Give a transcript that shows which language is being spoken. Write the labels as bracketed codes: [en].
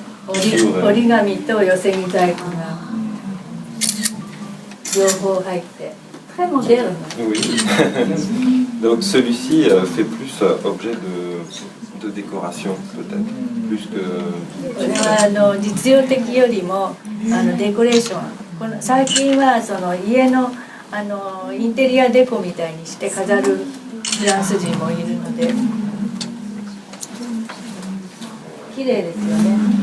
[ja] 折り紙と寄せ木細工が両方入って、 [fr] très moderne. Oui. Donc celui-ci fait plus objet de décoration peut-être, plus que. [ja] これは実用的よりもデコレーション。最近はその家のインテリアデコみたいにして飾るフランス人もいるので綺麗ですよね。